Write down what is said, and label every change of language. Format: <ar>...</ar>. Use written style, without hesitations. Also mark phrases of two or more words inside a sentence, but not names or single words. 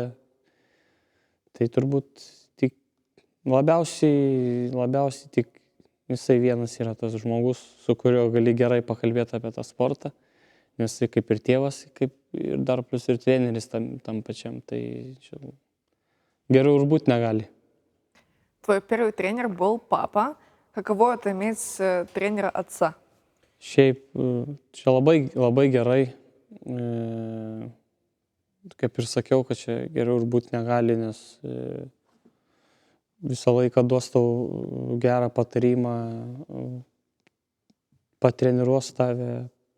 <lt>Tai turbūt tik labiausiai tik jisai vienas yra tas žmogus, su kuriuo gali gerai pakalbėti apie tą sportą. Nes jis kaip ir tėvas, kaip ir dar plus ir treneris там pačiam, tai geriau ir būt negali.</lt> <ru>Твой первый тренер был папа. Каково это иметь тренера отца?</ru> <lt>Šiaip čia labai gerai. Kaip ir sakiau, kad čia geriau ir būt negali, nes visą laiką duos tau gerą patarimą, patreniruos tave.</lt>